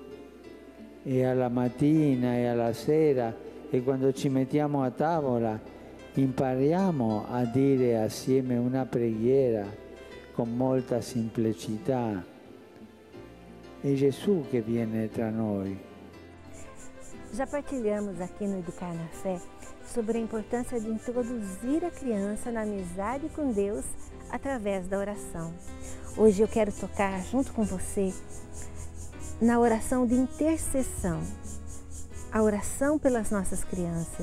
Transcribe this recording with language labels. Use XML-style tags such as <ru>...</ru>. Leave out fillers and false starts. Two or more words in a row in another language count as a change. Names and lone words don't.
<it>E alla mattina e alla sera e quando ci mettiamo a tavola impariamo a dire assieme una preghiera con molta semplicità. È Gesù che viene tra noi.</it> <pt>Já partilhamos aqui no Educar na Fé sobre a importância de introduzir a criança na amizade com Deus através da oração. Hoje eu quero tocar junto com você na oração de intercessão, a oração pelas nossas crianças.</pt>